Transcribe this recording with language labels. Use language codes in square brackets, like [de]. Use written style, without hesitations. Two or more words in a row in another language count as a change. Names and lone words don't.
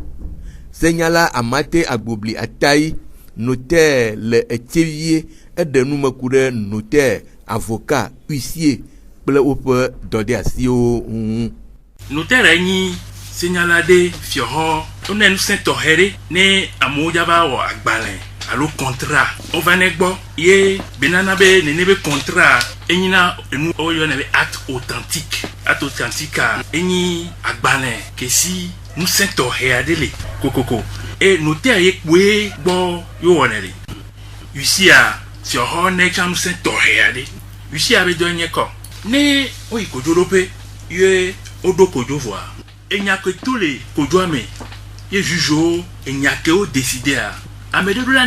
[ee] Senyala Amate Agbobli Atai, notaire le Etievie, eɖe numeku ɖe [fr] notaire, avocat, huissier [ee] kple woƒe dɔdeasiwo ŋu. Notaire nyi senyala ɖe fiɔxɔ, wone nusẽ tɔxɛ ɖe ne amewo dzava wɔ agbalẽ alo contrat ova ne gbɔ ye benana be nene be contrat enyina enu oyɔna be [fr] acte authentique [ee] a enyi agbalẽ kesi nusẽ tɔxɛ aɖe le kokoko e notaire ye kpoe gbɔ yo wɔnɛ le huissier fiɔxɔ ne tsã nusẽ tɔxɛ aɖe huissier be dɔ nye kɔ ne woyi kodzoɖoƒe ye woɖo kodzo vɔa enya ke to le kodzoa me ye jugewo enya ke wo décidea ame ɖeɖo la